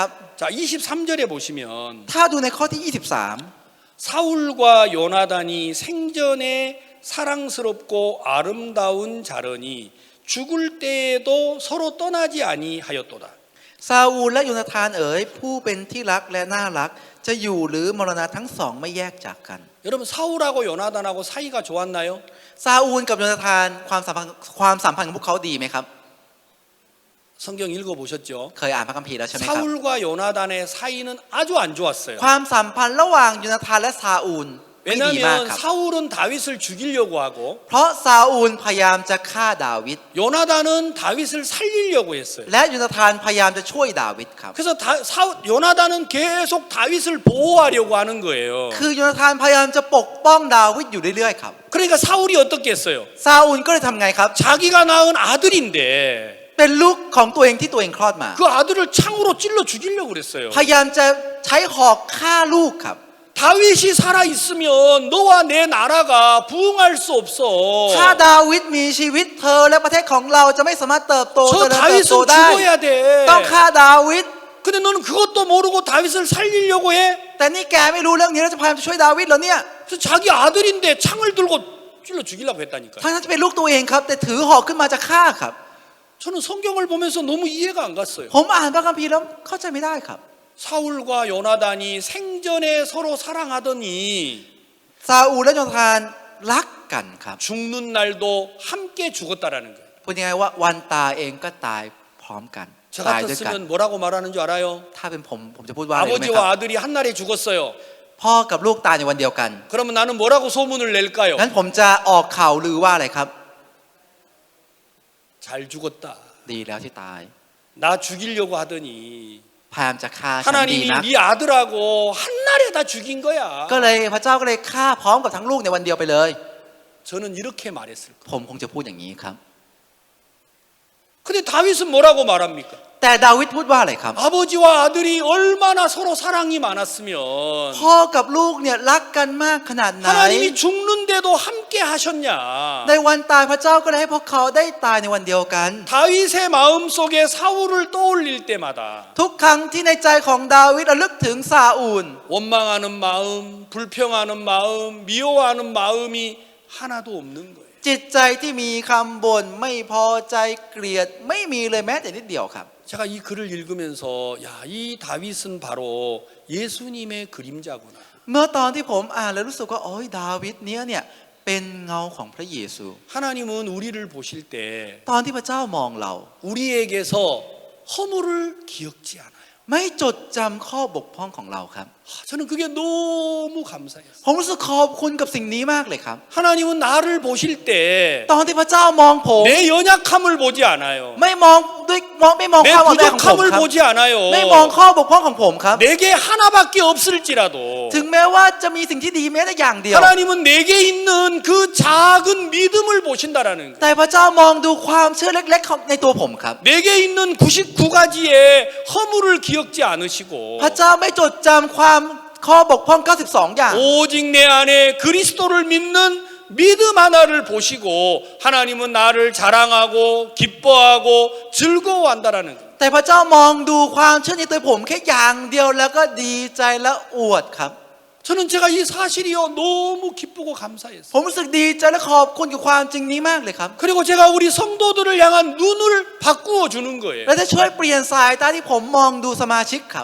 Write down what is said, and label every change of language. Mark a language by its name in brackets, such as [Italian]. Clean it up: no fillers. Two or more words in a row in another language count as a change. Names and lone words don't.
[Korean] 자, 23절에 보시면 [Thai] ถ้าดูในข้อที่ [Korean] 사울과 요나단이 생전에 사랑스럽고 아름다운 자러니 죽을 때에도 서로 떠나지 아니하였도다. [Thai] 23ซาอูลและโยนาธานเอ๋ยผู้เป็นที่รักและน่ารักจะอยู่หรือมรณะทั้งสองไม่แยกจากกัน [Korean] 여러분 사울하고 요나단하고 사이가 좋았나요? [Thai] ซาอูลกับโยนาธานความสัมพันธ์ของพวกเขาดีไหมครับ [Korean] 성경 읽어보셨죠? [Thai] เคยอ่านพระคัมภีร์แล้วใช่ไหมครับ [Korean] 사울과 요나단의 사이는 아주 안 좋았어요. [Thai] ความสัมพันธ์ระหว่างโยนาธานและซาอูลไม่ดีมาก [Korean] 왜냐하면 [Thai] ครับ [Korean] 사울은 다윗을 죽이려고 하고 [Thai] เพราะซาอูลพยายามจะฆ่าดาวิด [Korean] 요나단은 다윗을 살리려고 했어요. [Thai] และโยนาธานพยายามจะช่วยดาวิดครับ [Korean] 그래서 요나단은 계속 다윗을 보호하려고 하는 거예요. [Thai] คือโยนาธานพยายามจะปกป้องดาวิดอยู่เรื่อยๆครับ [Korean] 그러니까 사울이 어떻게 했어요? [Thai] ซาอูลก็เลยทำไงครับ [Korean] 자기가 낳은 아들인데 [Thai] เป็นลูกของตัวเองที่ตัวเองคลอดมา [Korean] 그 아들을 창으로 찔러 죽이려고 그랬어요. [Thai] พยายามจะใช้หอกฆ่าลูกครับ [Korean] 다윗이 살아 있으면 너와 내 나라가 부흥할 수 없어. [Thai] ถ้าดาวิดมีชีวิตเธอและประเทศของเราจะไม่สามารถเติบโต [Korean] 저 [Thai] เจริญเติบโต [Korean] 다윗은 [Thai] ได้ [Korean] 죽어야 돼. [Thai] ต้องฆ่าดาวิด [Korean] 근데 너는 그것도 모르고 다윗을 살리려고 해. [Thai] แต่นี่แกไม่รู้เรื่องนี้แล้วจะพยายามจะช่วยดาวิดเหรอเนี่ย [Korean] 그래서 자기 아들인데 창을 들고 찔러 죽이려고 했다니까. [Thai] ทั้งที่เป็นลูกตัวเองครับแต่ถือหอกขึ้นมาจะฆ่าครับ [Korean] 저는 성경을 보면서 너무 이해가 안 갔어요. [Thai] ผมอ่านพระคัมภีร์แล้วเข้าใจไม่ได้ครับ [Korean] 사울과 요나단이 생전에 서로 사랑하더니 [Thai] ซาอูลและโยนาธานรักกันครับ [Korean] 죽는 날도 함께 죽었다라는 거예요. [Thai] พูดยังไงว่าวันตายเองก็ตายพร้อมกัน [Korean] 저 [Thai] ตายด้วยกัน [Korean] 같았으면 뭐라고 말하는 줄 알아요? [Thai] ถ้าเป็นผมจะพูดว่าอะไรรู้ไหมครับ [Korean] 아버지와 아들이 한 날에 죽었어요. [Thai] พ่อกับลูกตายในวันเดียวกัน [Korean] 그러면 나는 뭐라고 소문을 낼까요? [Thai] งั้นผมจะออกข่าวลือว่าอะไรครับ [Korean] 잘 죽었다. [Thai] ดีแล้วที่ตาย [Korean] 나 죽이려고 하더니 [Thai] พยายามจะฆ่าฉันดี [Korean] 하나님이 [Thai] นะ [Korean] 네 아들하고 한 날에 다 죽인 거야. [Thai] ก็เลยพระเจ้าก็เลยฆ่าพร้อมกับทั้งลูกในวันเดียวไปเลย [Korean] 저는 이렇게 말했을 거예요. [Thai] ผมคงจะพูดอย่างนี้ครับ [Korean] 근데 다윗은 뭐라고 말합니까? [Thai] แต่ดาวิดพูดว่าอะไรครับ [Korean] 아버지와 아들이 얼마나 서로 사랑이 많았으면 [Thai] พ่อกับลูกเนี่ยรักกันมากขนาดไหน [Korean] 하나님이 죽는데도 함께 하셨냐? [Thai] ในวันตายพระเจ้าก็เลยให้พวกเขาได้ตายในวันเดียวกัน [Korean] 다윗의 마음 속에 사울을 떠올릴 때마다 [Thai] ทุกครั้งที่ในใจของดาวิดระลึกถึงซาอูล [Korean] 원망하는 마음, 불평하는 마음, 미워하는 마음이 하나도 없는 거예요. [Thai] จิตใจที่มีคำบ่นไม่พอใจเกลียดไม่มีเลยแม้แต่นิดเดียวครับ [Korean] 제가 이 글을 읽으면서 야, 이 다윗은 바로 예수님의 그림자구나. [Thai] เมื่อตอนที่ผมอ่านแล้วรู้สึกว่าโอ้ยดาวิดเนี่ยเป็นเงาของพระเยซู [Korean] 하나님은 우리를 보실 때 [Thai] ตอนที่พระเจ้ามองเรา [Korean] 우리에게서 허물을 기억지 않아요. [Thai] ไม่จดจำข้อบกพร่องของเราครับ [Korean] 저는 그게 너무 감사했어요. [Thai] ผมรู้สึกขอบคุณกับสิ่งนี้มากเลยครับ [Korean] 하나님은 나를 보실 때 [Thai] ตอนที่พระเจ้ามองผม [Korean] 내 연약함을 보지 않아요. [Thai] ไม่มองความอ่อนแอของผม [Korean] 부족함을 [Thai] ครับ [Korean] 보지 않아요. [Thai] ไม่มองข้อบกพร่องของผมครับ [Korean] 내게 하나밖에 없을지라도 [Thai] ถึงแม้ว่าจะมีสิ่งที่ดีแม้แต่อย่างเดียว [Korean] 하나님은 내게 있는 그 작은 믿음을 보신다라는 거예요. [Thai] แต่พระเจ้ามองดูความเชื่อเล็กๆของในตัวผมครับ [Korean] 내게 있는 99가지의 허물을 기억지 않으시고 [Thai] พระเจ้าไม่จดจำความข้อบกพร่อง 92 อย่าง [Korean] 오직 내 안에 그리스도를 믿는 믿음 하나를 보시고 하나님은 나를 자랑하고 기뻐하고 즐거워한다라는 거예요. [Thai] แต่พระเจ้ามองดูความเชื่อในตัวผมแค่อย่างเดียวแล้วก็ดีใจและอวดครับ [Korean] 저는 제가 이 사실이요 너무 기쁘고 감사했어요. [Thai] ผมรู้สึกดีใจและขอบคุณกับความจริงนี้มากเลยครับ [Korean] 그리고 제가 우리 성도들을 향한 눈을 바꾸어 주는 거예요. [Thai] และจะช่วยเปลี่ยนสายตาที่ผมมองดูสมาชิกครับ